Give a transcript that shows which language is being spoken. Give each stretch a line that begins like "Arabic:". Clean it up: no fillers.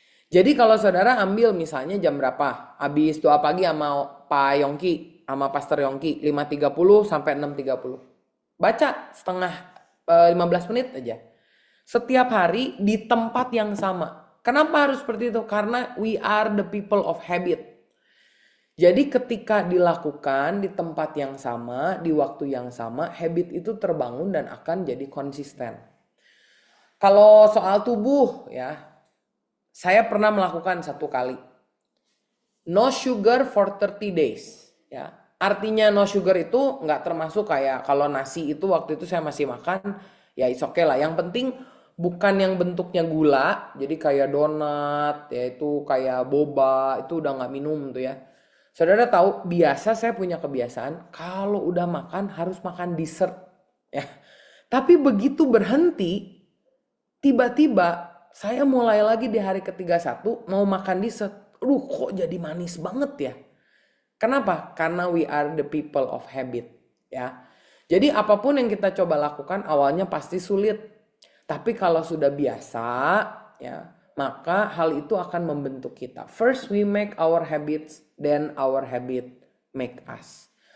Indonesian: Jadi kalau saudara ambil misalnya jam berapa? Habis doa pagi sama Pak Yongki, sama Pastor Yongki, 5.30 sampai 6.30. Baca setengah 15 menit aja. Setiap hari di tempat yang sama. Kenapa harus seperti itu?
English: Karena we are the people of habit.
Indonesian: Jadi ketika dilakukan di tempat yang sama, di waktu yang sama, habit itu terbangun dan akan jadi konsisten. Kalau soal tubuh ya, saya pernah melakukan satu kali.
English: No sugar for 30 days.
Indonesian: Ya. Artinya
English: no sugar
Indonesian: itu nggak termasuk kayak kalau nasi itu waktu itu saya masih makan, ya
English: it's okay
Indonesian: lah. Yang penting bukan yang bentuknya gula, jadi kayak donat, yaitu kayak boba, itu udah nggak minum tuh ya. Saudara tahu, biasa saya punya kebiasaan kalau udah makan harus makan dessert ya. Tapi begitu berhenti, tiba-tiba saya mulai lagi di hari ke-31 mau makan dessert. Kok jadi manis banget ya? Kenapa?
English: Karena we are the people of habit ya.
Indonesian: Jadi apapun yang kita coba lakukan awalnya pasti sulit. Tapi kalau sudah biasa ya, maka hal itu akan membentuk kita.
English: First we make our habits, then our habit make us.